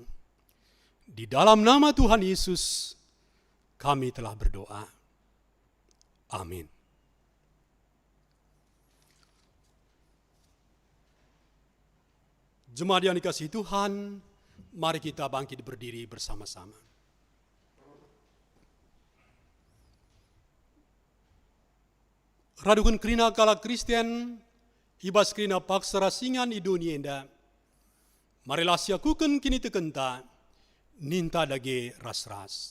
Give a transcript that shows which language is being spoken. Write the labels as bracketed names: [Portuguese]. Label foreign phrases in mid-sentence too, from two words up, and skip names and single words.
[Indonesian] Di dalam nama Tuhan Yesus, kami telah berdoa. Amin. Jemaat yang dikasihi Tuhan, mari kita bangkit berdiri bersama-sama. [Batak Karo] Radukun kerina kala Kristen, ibas kerina paksa rasingan i dunia enda, marilah siakuken kini tekenta, ninta dage ras-ras.